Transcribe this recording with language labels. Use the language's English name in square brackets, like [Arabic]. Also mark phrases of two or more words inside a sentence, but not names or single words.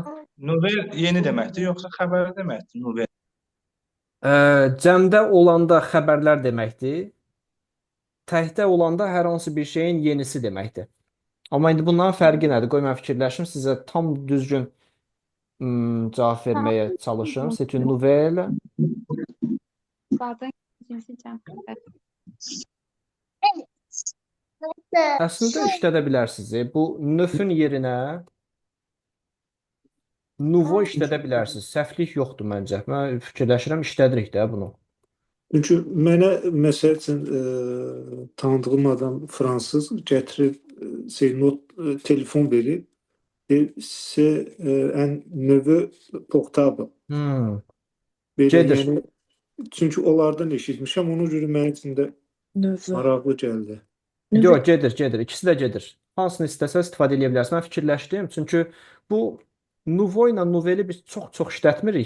[Azerbaijani] novel yeni deməkdir, yoxsa xəbər deməkdir, novel? Cəmdə olanda xəbərlər deməkdir. Təkdə olanda hər hansı bir şeyin yenisi deməkdir. Amma indi bunların fərqi nədir? Qoy mən fikirləşim, sizə tam düzgün cavab verməyə çalışım. [French] C'est une nouvelle. [Azerbaijani] Qadın cinsi cəmdə. Əslində işlədə bilərsiniz. Bu nöfün yerinə nouveau işlədə bilərsiniz. Səhvlik yoxdur məncə. Mən fikirləşirəm, işlədirik də bunu. Çünki mənə məsəl üçün tanıdığım adam fransız gətirib telefon verib. [French] C'est un neveu portable. [Azerbaijani] Belə, Gedir. yəni, çünki onlardan eşitmişəm, ona görə mənim üçün də Növü. maraqlı gəldi. Yox, gedir. İkisi də gedir. Hansını istəsəz istifadə edə bilərsiniz. Mən fikirləşdim. Çünki bu nouveau ilə nouvelle biz çox işlətmirik.